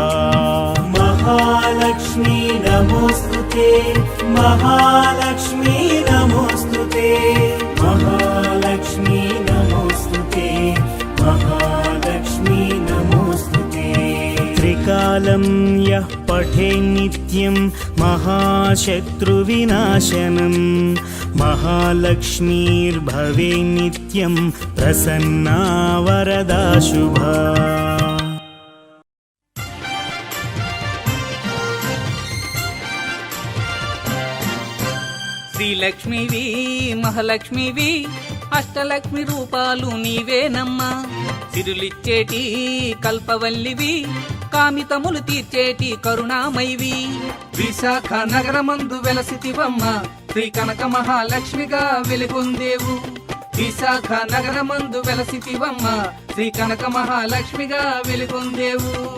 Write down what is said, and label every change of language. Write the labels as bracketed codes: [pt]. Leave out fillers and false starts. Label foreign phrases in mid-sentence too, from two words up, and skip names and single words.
[sa] महालक्ष्मी नमोस्तुते महालक्ष्मी नमोस्तुते महालक्ष्मी नमोस्तुते महालक्ष्मी नमोस्तुते त्रिकालं यः पठे नित्यं महाशत्रुविनाशनं महालक्ष्मीर्भवे नित्यं प्रसन्ना वरदा शुभा [te] శ్రీలక్ష్మివి మహాలక్ష్మివి అష్టలక్ష్మి రూపాలు నీవేనమ్మా సిరులిచ్చేటి కల్పవల్లివి కామితములు తీర్చేటి కరుణామైవి విశాఖ నగరమందు వెలసితివమ్మ శ్రీ కనక మహాలక్ష్మిగా వెలుగొందేవు విశాఖ నగరమందు వెలసితివమ్మ శ్రీ కనక మహాలక్ష్మిగా వెలుగొందేవు